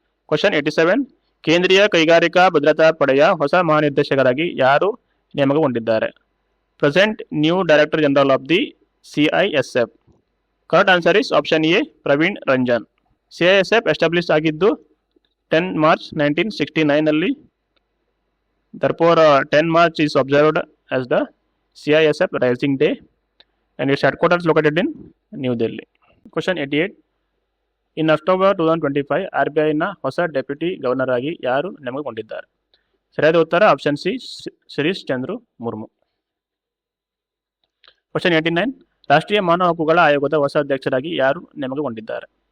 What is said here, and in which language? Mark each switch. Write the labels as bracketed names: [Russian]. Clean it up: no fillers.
[Kannada] Question 87, ಕೇಂದ್ರೀಯ ಕೈಗಾರಿಕಾ ಭದ್ರತಾ ಪಡೆಯ ಹೊಸ ಮಹಾನಿರ್ದೇಶಕರಾಗಿ ಯಾರು ನೇಮಕಗೊಂಡಿದ್ದಾರೆ? [English] Present new director general of the CISF. Correct answer is option A Praveen Ranjan. CISF [Kannada] establish ಆಗಿದ್ದು 10 March 1969ನಲ್ಲಿ. [English] Therefore, 10 March is observed as the CISF Rising Day and its headquarters located in New Delhi. Question 88, in October 2025 [Kannada] RBIನ ಹೊಸ deputy governor ಆಗಿ ಯಾರು ನೇಮಕಗೊಂಡಿದ್ದಾರೆ? ಸರಿಯಾದ ಉತ್ತರ option C Shirish Chandra Murmu. Question 89, ರಾಷ್ಟ್ರೀಯ ಮಾನವ ಹಕ್ಕುಗಳ ಆಯೋಗದ ಹೊಸ ಅಧ್ಯಕ್ಷರಾಗಿ ಯಾರು ನೇಮಕಗೊಂಡಿದ್ದಾರೆ?